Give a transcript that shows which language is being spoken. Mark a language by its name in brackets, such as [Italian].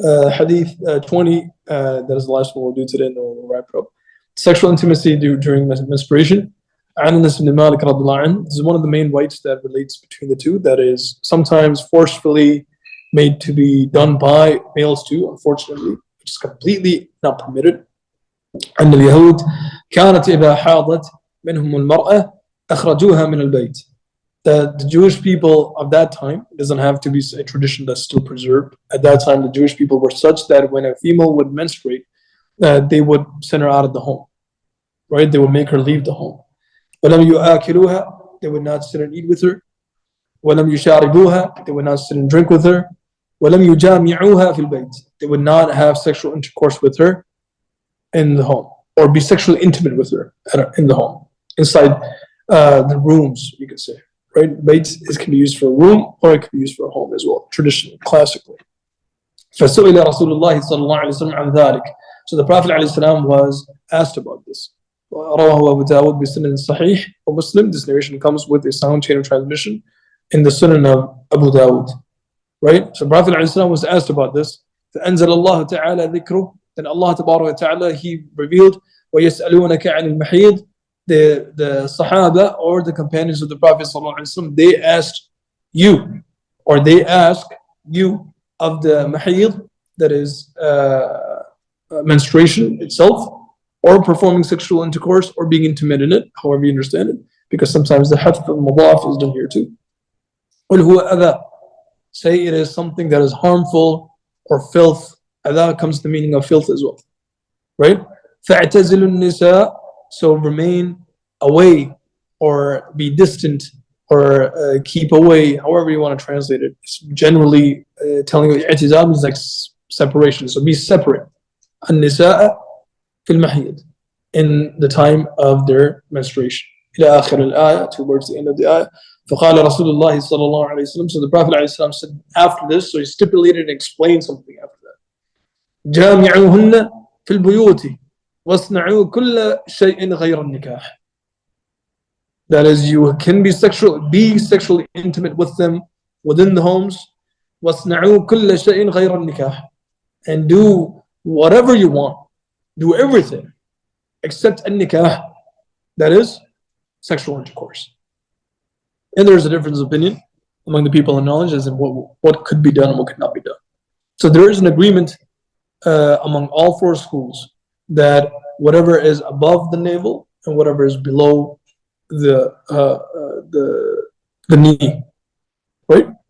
[English] Hadith 20, that is the last one we'll do today, and then we'll wrap it up. Sexual intimacy during menstruation. Anas ibn Malik radiallahu anhu, this is one of the main rights that relates between the two, that is sometimes forcefully made to be done by males too, unfortunately, which is completely not permitted. [Arabic] أن اليهود كانت إذا حاضت منهم المرأة أخرجوها من البيت. [English] That the Jewish people of that time, it doesn't have to be a tradition that's still preserved. At that time, the Jewish people were such that when a female would menstruate, they would send her out of the home, right? They would make her leave the home. [Arabic] وَلَمْ يُآكِلُوهَا, [English] they would not sit and eat with her. [Arabic] وَلَمْ يُشَارِبُوهَا, [English] they would not sit and drink with her. [Arabic] وَلَمْ يُجَامِعُوهَا فِي الْبَيْتِ, [English] they would not have sexual intercourse with her in the home, or be sexually intimate with her in the home, inside the rooms, you could say, right? Bayt can be used for a room, or it can be used for a home as well, traditionally, classically. [Arabic] فَسُئِلَ رَسُولُ اللَّهِ صَلَّى اللَّهُ عَلَيْهِ وسلم عَنْ ذَلك. [English] So the Prophet ﷺ was asked about this. [Arabic] رواه أبو داود بسنن صحيح ومسلم. [English] This narration comes with a sound chain of transmission in the Sunan of Abu Dawud, right? So Prophet ﷺ was asked about this. [Arabic] فأنزل الله تعالى ذكره. [English] Then Allah تبارك وتعالى, He revealed [Arabic] ويسألونك عن المحيض. [English] The Sahaba or the companions of the Prophet ﷺ, they asked you, or they ask you of the mahid, that is menstruation itself, or performing sexual intercourse, or being intimate in it, however you understand it. because sometimes the hadf al-mudaf is done here too. [Arabic] قُلْ هُوَ أَذَى. [English] Say it is something that is harmful or filth. Adha comes to the meaning of filth as well, right? [Arabic] فَاعْتَزِلُ النِّسَاء. [English] So remain away or be distant or keep away, however you want to translate it. It's generally telling you i'tizal means like separation. So be separate. [Arabic] النِّسَاء فِي الْمَحْيِض, [English] in the time of their menstruation. [Arabic] إلى آخر الآية, [English] towards the end of the ayah. [Arabic] فقال رسول الله صلى الله عليه وسلم. [English] So the Prophet ﷺ said after this, so he stipulated and explained something after that. [Arabic] جامعوهن في البيوت واصنعوا كل شيء غير النكاح. [English] That is, you can be sexually intimate with them within the homes. [Arabic] واصنعوا كل شيء غير النكاح. [English] And do whatever you want. Do everything except النكاح. That is sexual intercourse. And there is a difference of opinion among the people in knowledge as in what could be done and what could not be done. So there is an agreement among all four schools that whatever is above the navel and whatever is below the knee, right?